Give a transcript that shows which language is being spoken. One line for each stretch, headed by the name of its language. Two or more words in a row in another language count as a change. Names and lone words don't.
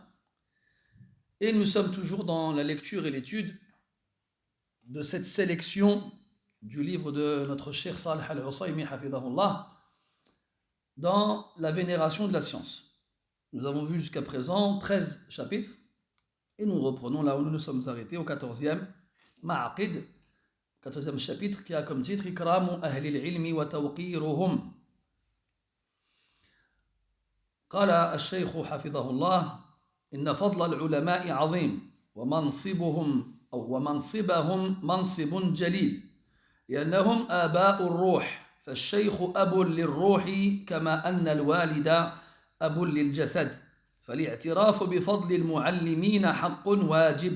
French: Et nous sommes toujours dans la lecture et l'étude de cette sélection du livre de notre cher Salih al-Usaymi hafidahullah dans la vénération de la science. Nous avons vu jusqu'à présent 13 chapitres et nous reprenons là où nous nous sommes arrêtés au 14e Ma'aqid, 14e chapitre qui a comme titre
Arabic: إكرام أهل العلم وتوقيرهم. قال الشيخ حفظه الله إن فضل العلماء عظيم ومنصبهم منصب جليل لأنهم آباء الروح، فالشيخ أب للروح كما أن الوالد أب للجسد، فالاعتراف بفضل المعلمين حق واجب.